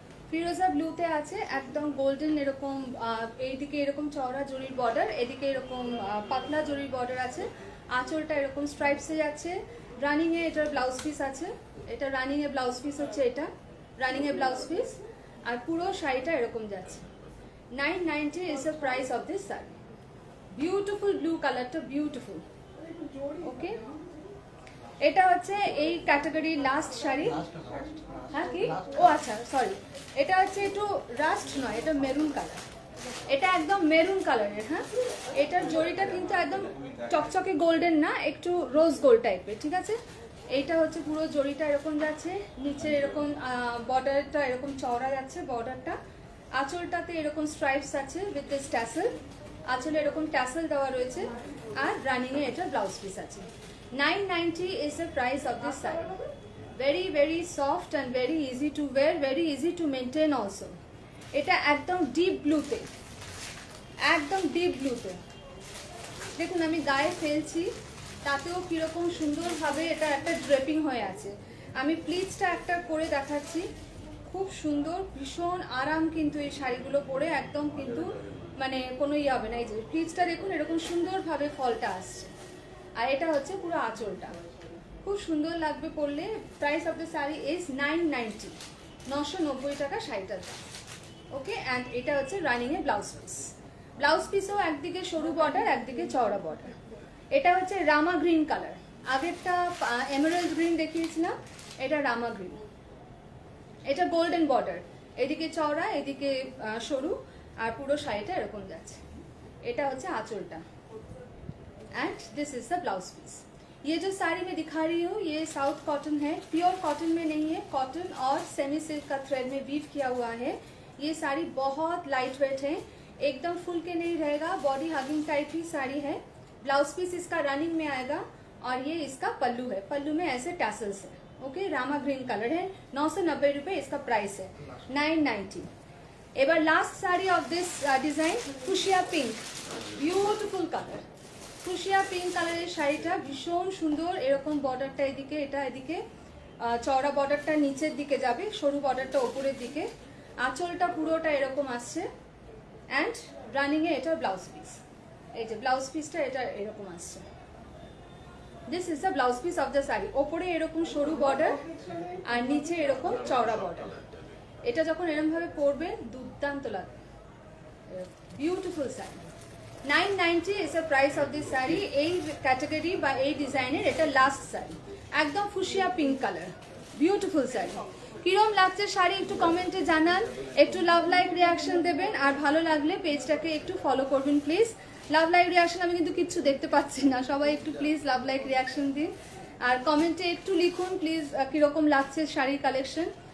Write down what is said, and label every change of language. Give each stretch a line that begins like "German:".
Bangla: ফিরোজা ব্লুতে আছে একদম গোল্ডেন এরকম, এইদিকে এরকম চওড়া জরির বর্ডার, এদিকে এরকম পাতলা জরির বর্ডার আছে। আঁচলটা এরকম স্ট্রাইপসে যাচ্ছে। রানিং এ এটার ব্লাউজ পিস আছে, এটা রানিং এ ব্লাউজ পিস হচ্ছে, এটা রানিং এ ব্লাউজ পিস, আর পুরো শাড়িটা এরকম যাচ্ছে।
English: 990 is the price of this sari.
Bangla: Beautiful blue কালারটা, বিউটিফুল। ওকে, এটা হচ্ছে এই ক্যাটাগরির লাস্ট শাড়ি। হ্যাঁ কি, ও আচ্ছা সরি, এটা হচ্ছে একটু রাস্ট নয়, এটা মেরুন কালার, এটা একদম মেরুন কালারের। হ্যাঁ, এটার জড়িটা কিন্তু একদম চকচকে গোল্ডেন না, একটু রোজ গোল্ড টাইপের, ঠিক আছে। এইটা হচ্ছে পুরো জড়িটা এরকম যাচ্ছে, নিচে এরকম বর্ডারটা এরকম চওড়া যাচ্ছে বর্ডারটা। আঁচলটাতে এরকম স্ট্রাইপস আছে
English: with this tassel,
Bangla: আঁচলে এরকম ট্যাসেল দেওয়া রয়েছে, আর রানিং এ এটা ব্লাউজ পিস আছে।
English: 990 is the price of this saree. Very very soft and very easy to wear, very easy to maintain also.
Bangla: এটা একদম ডিপ ব্লুতে, একদম ডিপ ব্লুতে। দেখুন আমি গায়ে ফেলছি, তাতেও কিরকম সুন্দরভাবে এটা একটা ড্রেপিং হয়ে আছে। আমি প্লিজটা একটা করে দেখাচ্ছি, খুব সুন্দর, ভীষণ আরাম কিন্তু এই শাড়িগুলো পরে, একদম কিন্তু কোনো হবে না। এই যে প্লিজটা দেখুন, এরকম সুন্দরভাবে ফলটা আসছে, আর এটা হচ্ছে পুরো আঁচলটা, খুব সুন্দর লাগবে পরলে।
English: price of the sari is 990, 990
Bangla: টাকা শাড়িটার দাম। ওকে, অ্যান্ড এটা হচ্ছে রানিং এ ব্লাউজ পিসও একদিকে সরু বর্ডার, একদিকে চওড়া বর্ডার। এটা হচ্ছে রামা গ্রিন কালার, আগেরটা এমারেল্ড গ্রিন দেখিয়েছিলাম, এটা রামা গ্রিন, এটা গোল্ডেন বর্ডার, এদিকে চওড়া এদিকে সরু আর পুরো শাড়িটা এরকম যাচ্ছে। এটা হচ্ছে আঁচলটা
English: And this is the blouse piece.
Hindi: ये जो साड़ी मैं दिखा रही हूँ ये साउथ कॉटन है, प्योर कॉटन में नहीं है, कॉटन और सेमी सिल्क का थ्रेड में वीव किया हुआ है। ये साड़ी बहुत लाइट वेट है, एकदम फुल के नहीं रहेगा, बॉडी हगिंग टाइप ही साड़ी है। ब्लाउज पीस इसका रनिंग में आएगा और ये इसका पल्लू है, पल्लू में ऐसे टैसल्स है। ओके, रामा ग्रीन कलर है, 990 रुपये इसका प्राइस है, 990।
Bangla: এবার
English: last sari of this design
Bangla: fuchsia pink, beautiful colour, fuchsia pink কালারের শাড়িটা ভীষণ সুন্দর। এরকম বর্ডারটা এদিকে, এটা এদিকে চওড়া বর্ডারটা নিচের দিকে যাবে, সরু বর্ডারটা ওপরের দিকে, আঁচলটা পুরোটা এরকম আসছে অ্যান্ড রানিংয়ে এটা ব্লাউজ পিস। এই যে ব্লাউজ পিসটা এটা এরকম আসছে।
English: This is the blouse piece of the sari.
Bangla: ওপরে এরকম সরু বর্ডার আর নিচে এরকম চওড়া বর্ডার। এটা যখন এরকম ভাবে পরবেন দুর্দান্ত লাগবে, beautiful sari.
English: 990 is the price of this sari.
Bangla: এই ক্যাটাগরি বা এই ডিজাইনের এটা লাস্ট শাড়ি, একদম fuchsia pink colour, beautiful sari. কিরম লাগছে শাড়ি একটু কমেন্টে জানান, একটু লাভ লাইক রিয়াকশন দেবেন আর ভালো লাগলে পেজটাকে একটু ফলো করবেন প্লিজ। লাভ লাইক রিয়াকশন আমি কিন্তু কিচ্ছু দেখতে পাচ্ছি না, সবাই একটু প্লিজ লাভ লাইক রিয়াকশন দিন আর কমেন্টে একটু লিখুন প্লিজ কিরকম লাগছে শাড়ির কালেকশন।